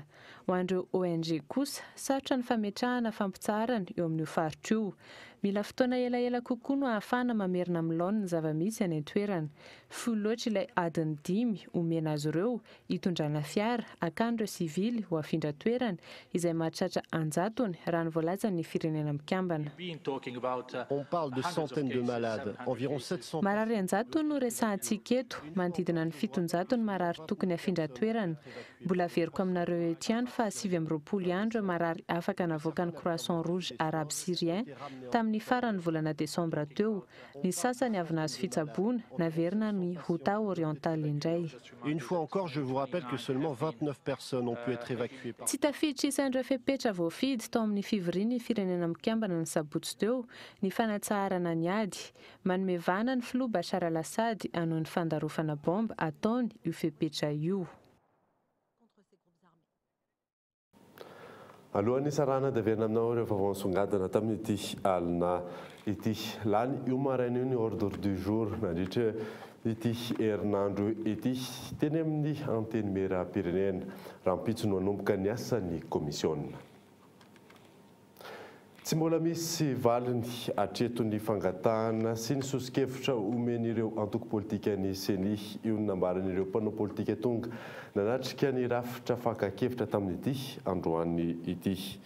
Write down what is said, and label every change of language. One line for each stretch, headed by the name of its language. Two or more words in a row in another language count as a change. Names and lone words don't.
Malagasy: Ho an'ireo ONG kosa, sarotra ny fametrahana fampitsarana eo amin'io faritra io. Mila fotoana elaela kokoa no ahafana mamerina amin'ny laona ny zava-misy any an-toerana. Fohy loatra ilay adiny 5 omena azy ireo hitondrana fiara akan'ireo sivily ho afindra toerana izay mahatratra 100 raha ny voalazan'ny firenena mikambana.
French: On parle de centaines de malades, environ 700.
Malagasy: Marary 100 no resahantsika eto, manodidina ny 700 ny marary tokony afindra toerana. Mbola averiko aminareo ety ihany fa 720 andro marary afaka navoaka ny Croissant Rouge Arabe Syrien tamin'ny farany volana Desambra teo. Ny sasany avy nahazo fitsaboana naverina ny Ghouta Oriental indray.
French: Une fois encore, je vous rappelle que seulement 29 personnes ont pu être évacuées.
Malagasy: Tsy tafiditra isan'ireo fepetra voafidy tao amin'ny fivoriany firenena mikambana ny sabotsy teo ny fanatsarana ny ady. Manome vana ny filoha Bachar al-Assad hanao ny fandarofana bomba ataony io fepetra io. Alohan'ny sarana dia averina aminao ireo vaovao nisongadina tamin'ity alina ity. Lany io maraina io ny
French: ordre du jour
Malagasy: nandritra ity herinandro ity teny amin'ny anteny mera-pirenena raha mpitso no hanomboka ny asan'ny komisiona. Tsy mbola misy valiny hatreton'ny fangatahana sy ny sosokevitra omen'ireo antoko politika ny CENI io nambaran'ireo mpanao politika tonga nanatrika ny rafitra fankakevitra tamin'ity androany ity.